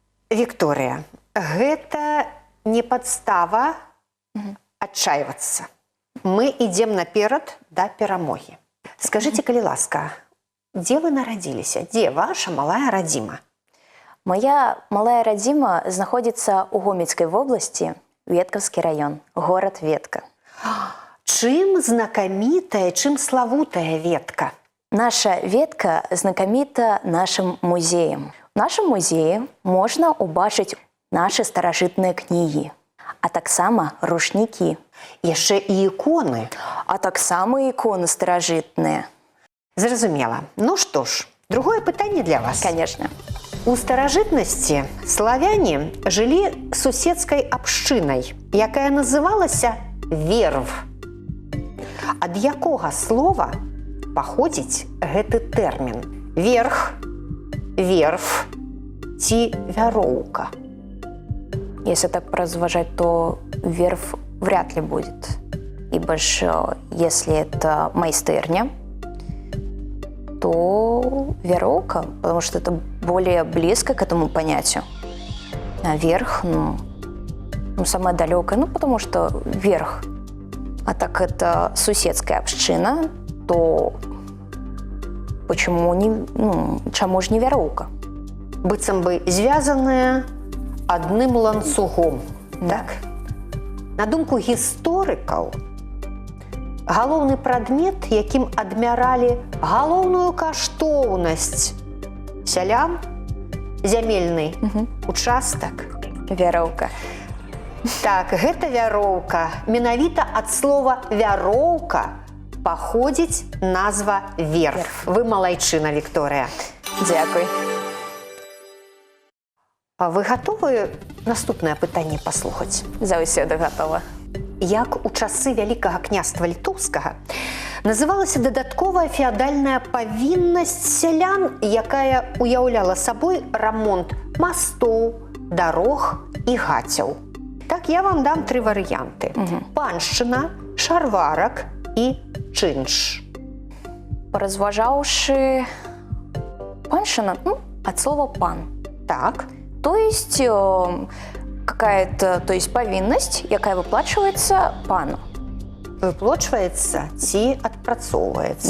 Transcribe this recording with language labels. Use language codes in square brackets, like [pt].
[be] Вікторыя, гэта не падстава адчайвацца. Мы ідзем наперад да перамогі. Скажыце, калі ласка, дзе вы нарадзіліся? Дзе ваша малая радзіма? [ru] Моя малая родима находится у Гомельской области, Ветковский район, город Ветка. [be] Чым знакамітая, чым славутая Ветка? [ru] Наша Ветка знакомита нашим музеем. В нашем музее можно убачить наши старожитные книги, а таксама рушники. [be] Яшчэ і іконы. [ru] А таксама иконы старожитные. [be] Зразумела. Ну што ж, другое пытанне для вас. [ru] Конечно. [be] У старажытнасці славяне жылі суседскай абшчынай, якая называлася верв. Ад якога слова паходзіць гэты тэрмін? Верх, верф ці вяроўка? [ru] Если так поразважать, то верф вряд ли будет. Ибо же, если это майстерня, то веровка, потому что это более близко к этому понятию. А верх, самое далекое, потому что верх. А так это суседская община, то почему чему ж не веровка? [be] Быццам бы звязаная адным ланцугом. [ru] Да. [be] Так? На думку гісторыкаў, галоўны прадмет, якім адмяралі галоўную каштоўнасць сялян, зямельны участак. [ru] Веровка. [be] Так, гэта вяроўка. Менавіта ад слова вяроўка паходзіць назва верф. Вы малайчына, Вікторыя. [uk] Дякую. [be] Вы гатовы наступнае пытанне паслухаць? Заўсёды готова. Як у часы Вялікага княства Літоўскага называлася дадатковая феадальная павіннасць сялян, якая уяўляла сабой рамонт мастоў, дарог і гацяў. Так, я вам дам 3 варыянты. Паншчына, шарварак і чынш. Поразважаўшы, паншчына, от слова пан. Так. [ru] То есть какая-то, повинность, якая выплачивается пану. [be] Выплачваецца ці адпрацоўваецца,